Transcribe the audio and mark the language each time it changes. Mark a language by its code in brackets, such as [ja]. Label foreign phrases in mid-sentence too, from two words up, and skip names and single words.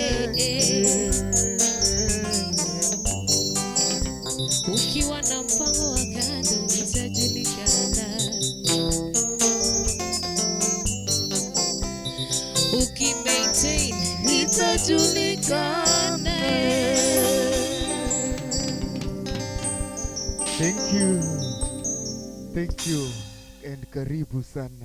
[sw] Ukiwa na mpango wa kando itajulikana. Ukimaintain itajulikana. [en] Thank you. Thank you. And [sw] karibu sana.